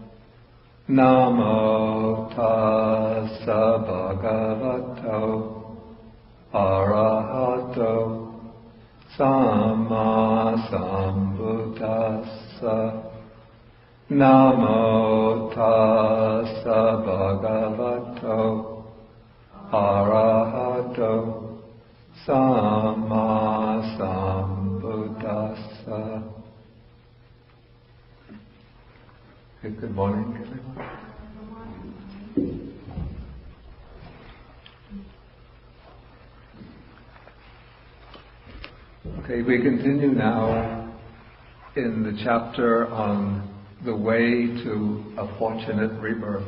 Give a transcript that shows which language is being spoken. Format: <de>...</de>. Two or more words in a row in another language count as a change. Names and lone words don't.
<pi>Namo tassa bhagavato arahato samma sambuddhassa. Namo tassa bhagavato arahato samma sambuddhassa.</pi> <en>Okay, good morning, everyone. Okay, we continue now in the chapter on the way to a fortunate rebirth.</en>